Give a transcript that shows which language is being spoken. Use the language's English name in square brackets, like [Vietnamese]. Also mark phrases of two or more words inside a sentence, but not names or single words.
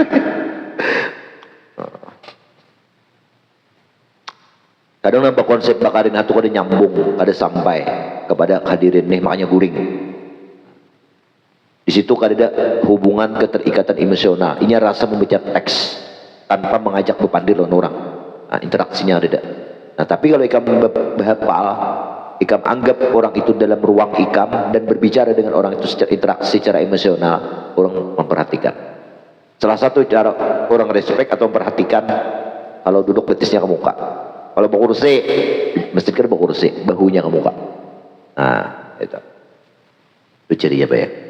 [Banjar] Kadang nampak konsep bakarin hatu kada nyambung, kada sampai kepada hadirin nih, makanya guring. Di situ kada ada hubungan keterikatan emosional. [Indonesian] Ini rasa membaca teks tanpa mengajak bepandir orang. [Banjar] Nah, interaksinya ada. Nah, tapi kalau ikam berhafal, ikam anggap orang itu dalam ruang ikam dan berbicara dengan orang itu secara interaksi, secara emosional, orang memperhatikan. [Indonesian] Salah satu cara orang respect atau memperhatikan, kalau duduk betisnya ke muka. Kalau mau kursi, masjid kan mau kursi, bahunya ke muka. Nah, itu. Itu ciri apa ya?